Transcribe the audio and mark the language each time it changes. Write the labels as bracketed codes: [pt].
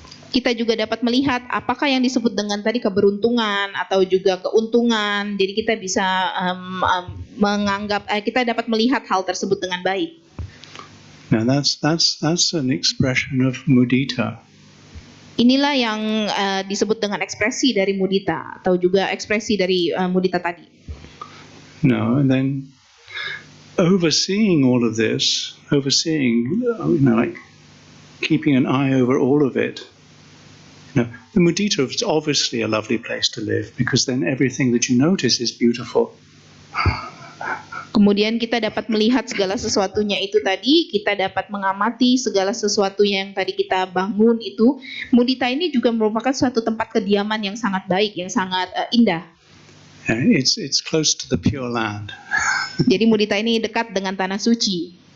[id] Kita juga dapat melihat apakah yang disebut dengan tadi keberuntungan atau juga keuntungan. Jadi kita bisa menganggap, kita dapat melihat hal tersebut dengan baik. [en] Now that's an expression of mudita. [id] Inilah yang disebut dengan ekspresi dari mudita atau juga ekspresi dari mudita tadi. [en] No, and then overseeing all of this, like keeping an eye over all of it. The mudita is obviously a lovely place to live, because then everything that you notice is beautiful. [id] Kemudian kita dapat melihat segala sesuatunya itu tadi, kita dapat mengamati segala sesuatu yang tadi kita bangun itu. Mudita ini juga merupakan suatu tempat kediaman yang sangat baik, yang sangat indah. [en] It's close to the Pure Land. [id] Jadi mudita ini dekat dengan tanah suci.